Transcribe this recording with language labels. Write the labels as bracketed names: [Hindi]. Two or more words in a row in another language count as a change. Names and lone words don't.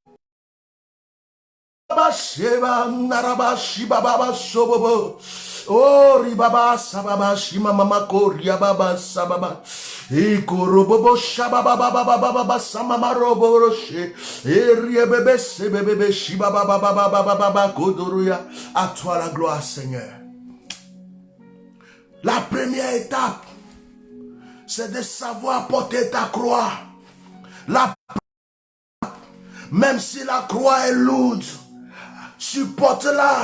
[French] baba sheba naraba shibaba shobobo oh ribaba sababa shima mama koria baba sababa Ikorobobo shababa baba baba baba samama roboroche eriebebe sebebe shibaba baba baba baba kodoruya. À toi la gloire, Seigneur. La première étape, c'est de savoir porter ta croix. Même si la croix est lourde, supporte-la.